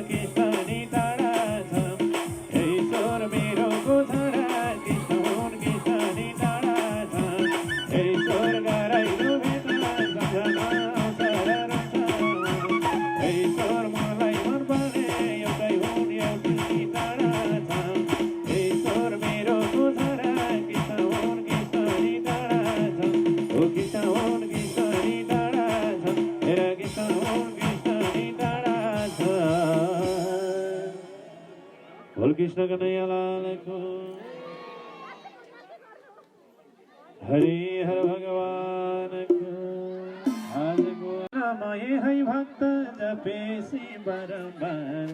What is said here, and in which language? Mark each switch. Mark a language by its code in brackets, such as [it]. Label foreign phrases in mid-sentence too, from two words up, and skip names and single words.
[ne] कृष्ण नि टाढा छ हे ईश्वर मेरो को छ र कृष्ण हुन् कृष्ण नि टाढा छ हे ईश्वर गराइदेऊ भेटा सम्झना आउँछ र रुन्छ हे ईश्वर मलाई मन पर्ने एउटै हुन् एउटै नि टाढा छ हे ईश्वर मेरो को छ र कृष्ण हुन् कृष्ण नि टाढा छ ओ कृष्ण हुन् कृष्ण नि टाढा छ हेर कृष्ण हुन् कृष्ण नि टाढा छ [hi] बोल कृष्ण कन्हैया लाल को हरे हर भगवान को आजको नाम ये है भक्त जपेसी बारंबार